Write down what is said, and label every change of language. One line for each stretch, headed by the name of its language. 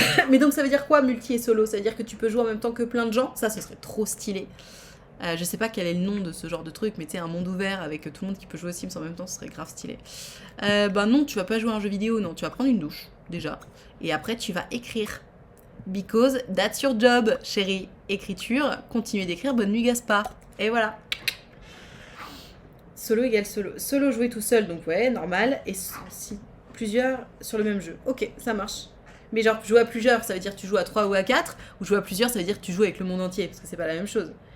French: Mais donc ça veut dire quoi, multi et solo? Ça veut dire que tu peux jouer en même temps que plein de gens? Ça, ce serait trop stylé. Je sais pas quel est le nom de ce genre de truc, mais tu sais, un monde ouvert avec tout le monde qui peut jouer aux Sims en même temps, ce serait grave stylé. Bah non, tu vas pas jouer à un jeu vidéo, non, tu vas prendre une douche, déjà. Et après, tu vas écrire.
English: Because that's your job, chérie.
French: Écriture, continuez d'écrire, bonne nuit Gaspard. Et voilà. Solo égale solo. Solo jouer tout seul, donc ouais, normal. Et si plusieurs sur le même jeu. Ok, ça marche. Mais genre, jouer à plusieurs, ça veut dire que tu joues à 3 ou à 4. Ou jouer à plusieurs, ça veut dire que tu joues avec le monde entier. Parce que c'est pas la même chose.